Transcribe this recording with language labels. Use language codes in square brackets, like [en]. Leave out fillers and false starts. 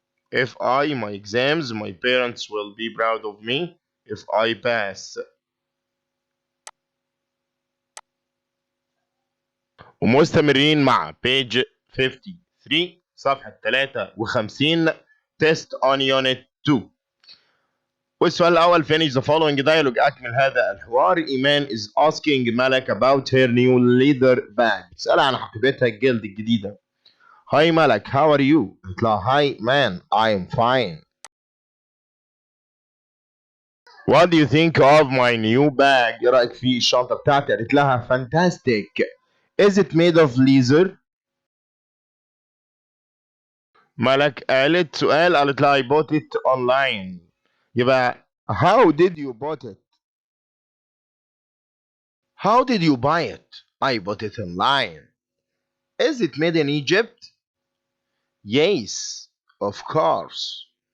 [en] If my exams, my parents will be proud of me if I pass. [ar] ومستمرين مع [en] page 53 [ar] صفحة [en] 53 test on unit 2. [ar] والسؤال الأول [en] finish the following dialogue [ar] أكمل هذا الحوار. [en] إيمان is asking ملك about her new leather bag. [ar] بتسألها عن حقيبتها الجلد الجديدة. [en] Hi ملك, how are you? [ar] قلت لها [en] hi man, I'm fine. What do you think of my new bag? [ar] إيه رأيك في الشنطة بتاعتي؟ قالت لها [en] fantastic. Is it made of leather? [ar] ملك قالت سؤال، قالت لها [en] I bought it online. [ar] يبقى [en] how did you bought it? How did you buy it? I bought it online. Is it made in Egypt? Yes, of course.